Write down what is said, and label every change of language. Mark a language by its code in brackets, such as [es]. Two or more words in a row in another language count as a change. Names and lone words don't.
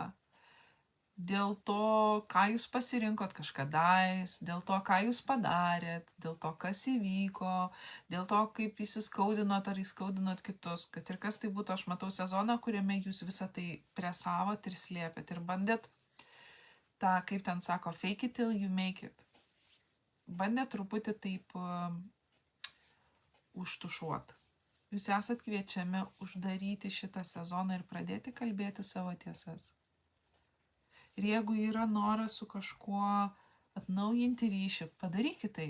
[lt] Dėl to, ką jūs pasirinkot kažkadais, dėl to, ką jūs padarėt, dėl to, kas įvyko, dėl to, kaip įsiskaudinot ar įskaudinot kitus, kad ir kas tai būtų, aš matau sezoną, kuriame jūs visą tai presavot ir slėpėt ir bandėt tą, kaip ten sako, [en] fake it till you make it. [lt] Bandėt truputį taip užtušuot. Jūs esat kviečiami uždaryti šitą sezoną ir pradėti kalbėti savo tiesas. Ir jeigu yra noras su kažkuo atnaujinti ryšį, padarykit tai.